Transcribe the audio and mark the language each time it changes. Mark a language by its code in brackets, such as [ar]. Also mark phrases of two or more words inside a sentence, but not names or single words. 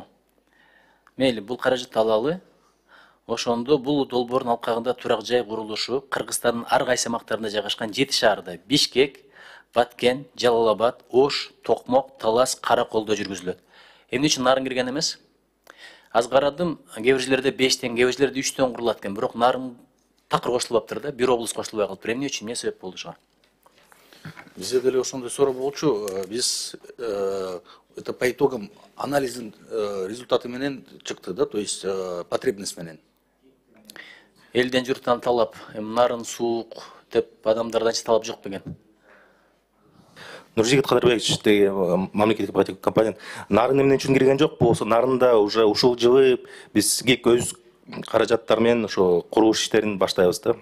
[ky] Мейли, бул каражатты алалы. Ошондо бул долбоордун алкагында турак жай курулушу Кыргызстандын ар кайсы аймактарында жайгашкан 7 шаарда Бишкек, Баткен, Жалал-Абад, Ош, Токмок, Талас, Караколдо жүргүзүлөт. Эмне үчүн Нарын кирген эмес? Аз карадым, кээ бир жерлерде 5тен, кээ бир жерлерде 3төн курулат экен. Бирок Нарын такыр кошулуптыр да, бир облус кошулбай калыптыр. Эмне үчүн, эмне себеп болду ошого? Бизде деле ошондой суроо болчу. Биз [ru] это по итогам [ky] анализдин результаты менен чыкты да, [ru] то есть потребность менен. [ky] Элден журттан талап, Нарын суук деп адамдардан талап жок бекен. Нуржигит Кадырбекович деги мамлекеттик ипотека компания Нарын эмне үчүн кирген жок болсо, Нарында уже ушул жылы бизге өз каражаттар менен ошо курулуш иштерин баштайбыз да.